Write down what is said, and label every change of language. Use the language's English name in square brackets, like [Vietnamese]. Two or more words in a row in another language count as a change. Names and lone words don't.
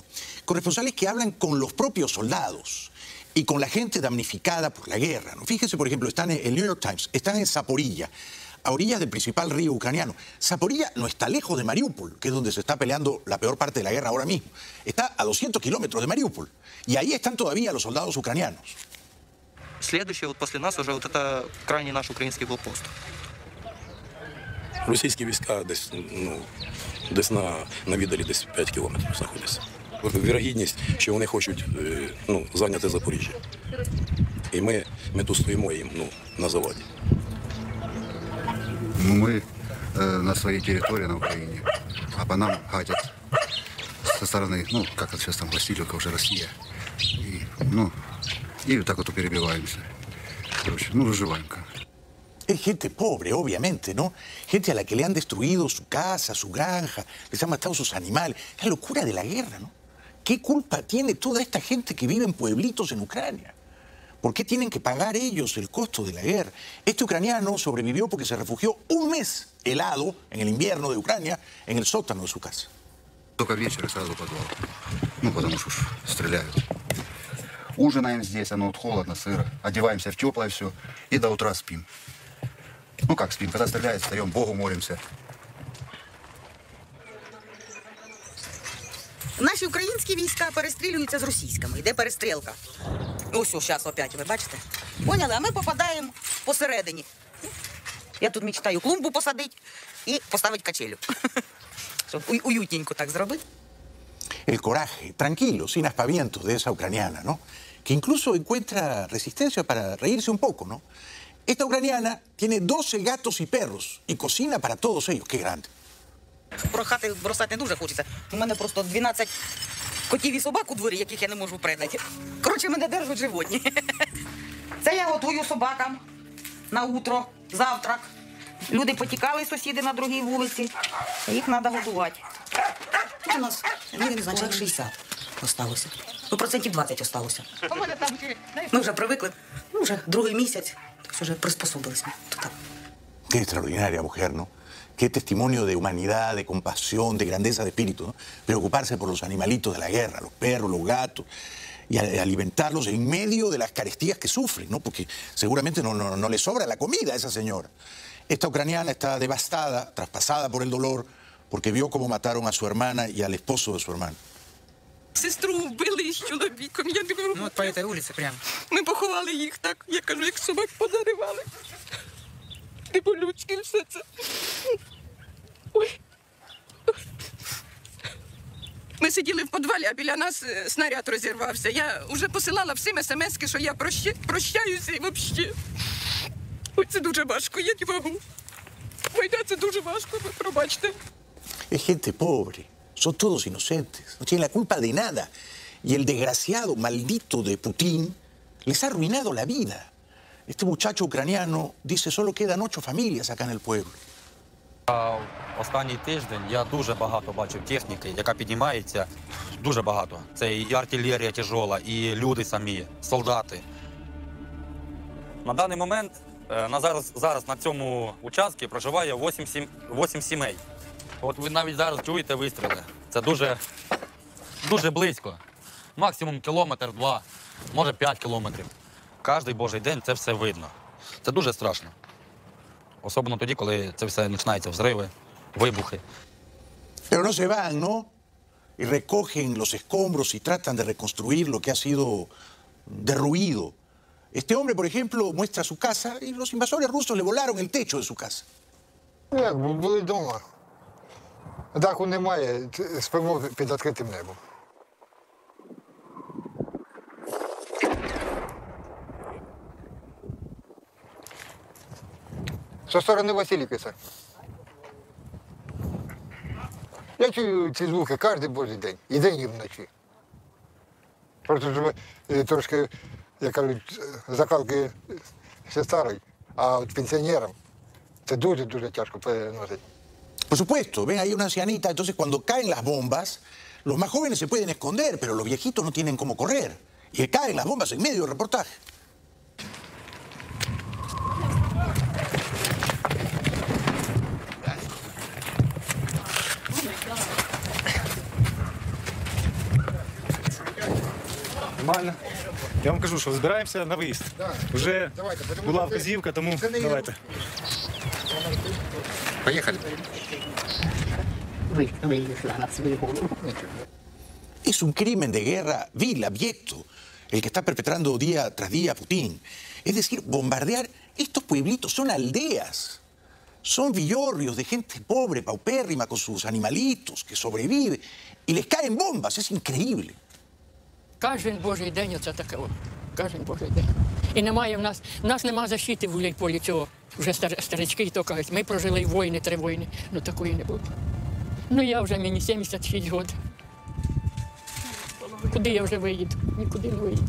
[Spanish] Corresponsales que hablan con los propios soldados y con la gente damnificada por la guerra, ¿no? Fíjense, por ejemplo, están en el New York Times, están en Zaporilla, a orillas del principal río ucraniano. Zaporilla no está lejos de Mariupol, que es donde se está peleando la peor parte de la guerra ahora mismo. Está a 200 kilómetros de Mariupol. Y ahí están todavía los soldados ucranianos. [Russian] Следующее, вот после нас уже вот это крайний наш [Ukrainian] український блокпост. Російські війська десь на віддалі десь 5 кілометрів знаходяться. Вірогідність, що вони хочуть зайняти Запоріжжя. І ми тут стоїмо їм на заваді. [Russian] Мы на своей территории на Украине, а по нам гадят со стороны, как это сейчас там, Васильевка, уже Россия. И вот так вот перебиваемся. Короче, выживаем как. [Spanish] Es gente pobre, obviamente, ¿no? Gente a la que le han destruido su casa, su granja, les han matado sus animales. Es la locura de la guerra, ¿no? ¿Qué culpa tiene toda esta gente que vive en pueblitos en Ucrania? ¿Por qué tienen que pagar ellos el costo de la guerra? Este ucraniano sobrevivió porque se refugió un mes helado en el invierno de Ucrania en el sótano de su casa. [Russian] Только вечер и сразу в подвал. Потому что стреляют. Ужинаем здесь, оно холодно, сыро. Одеваемся в теплое все и до утра спим. Как спим? Когда стреляют, встаем, Богу молимся. [Ukrainian] Наші українські війська перестрілюються з російськими. Йде перестрілка. Ось зараз опять, ви бачите? Поняли? А ми попадаємо посередині. Я тут мечтаю клумбу посадити і поставити качелю. Щоб уютненько так зробити. [Spanish] El coraje, tranquilo, sin aspavientos de esa ucraniana, ¿no? Que incluso encuentra resistencia para reírse un poco, ¿no? Esta ucraniana tiene 12 gatos y perros y cocina para todos ellos. ¡Qué grande! [Ukrainian] Прохати бросати не дуже хочеться. У мене просто 12 котів і собак у дворі, яких я не можу придати. Коротше, мене держать животні. Це я готую собакам на утро, завтрак. Люди потікали, сусіди на другій вулиці. Їх треба годувати. У нас, не знаю, як 60 осталося. 20% осталося. Ми вже привикли, вже другий місяць. вже приспособились ми до того. Qué extraordinaria mujer, ¿no? Qué testimonio de humanidad, de compasión, de grandeza de espíritu, ¿no? Preocuparse por los animalitos de la guerra, los perros, los gatos, y alimentarlos en medio de las carestías que sufren, ¿no? Porque seguramente no le sobra la comida a esa señora. Esta ucraniana está devastada, traspasada por el dolor, porque vio cómo mataron a su hermana y al esposo de su hermano. Сестру вбили з чоловіком, я не можу. Ну, [Russian] от по этой улице прям. [Ukrainian] Ми поховали їх так, я кажу, як собак позаривали. Не по-людськи все це. Ой. Ми сиділи в підвалі, а біля нас снаряд розірвався. Я вже посилала всім смс-ки, що я прощаюся і взагалі. Ой, це дуже важко, я не можу. Війна, це дуже важко, ви пробачте. [Spanish] Es gente pobre, son todos inocentes, no tienen la culpa de nada. Y el desgraciado maldito de Putin les ha arruinado la vida. Este muchacho ucraniano dice, solo quedan 8 familias acá en el pueblo. [Ukrainian] Останній тиждень я дуже багато бачив техніки, яка піднімається, дуже багато. Це і артилерія тяжола, і люди самі, солдати. На даний момент, зараз на цьому участку проживає 8 сімей. От ви навіть зараз чуєте вистріли. Це дуже близько. Максимум кілометр-два, може 5 кілометрів. Кожний божий день це все видно. Це дуже страшно. Особливо тоді, коли це все починаються взриви, вибухи. [Spanish] Pero no se van, ¿no? Y recogen los escombros y tratan de reconstruir lo que ha sido derruido. Este hombre, por ejemplo, muestra su casa y los invasores rusos le volaron el techo de su casa. [Ukrainian] Як, були вдома. Даху немає, спимо під відкритим небом. Зі сторони Василівки. Я чую ці звуки кожен божий день, і день, і вночі. Просто ж трошки, як кажуть, закалки ще старий, а от пенсіонерам це дуже-дуже тяжко переносити. [Spanish] Por supuesto, ven ahí una ancianita, entonces cuando caen las bombas, los más jóvenes se pueden esconder, pero los viejitos no tienen cómo correr. Y caen las bombas en medio del reportaje. [Ukrainian] Нормально. Я вам кажу, що збираємося на виїзд. Вже була вказівка, тому давайте. Поїхали. [Spanish] Es un crimen de guerra vil, abyecto, el que está perpetrando día tras día Putin. Es decir, bombardear estos pueblitos, son aldeas, son villorrios de gente pobre, paupérrima, con sus animalitos, que sobrevive, y les caen bombas, es increíble. [Ukrainian] Кожен божий день оце таке. Кожен божий день. І немає в нас немає защити в Гуляйполі цього. Вже старички і то кажуть, ми прожили війни, 3 війни. Ну такої не було. Ну я вже, мені 76 років. Куди я вже виїду? Нікуди не виїду.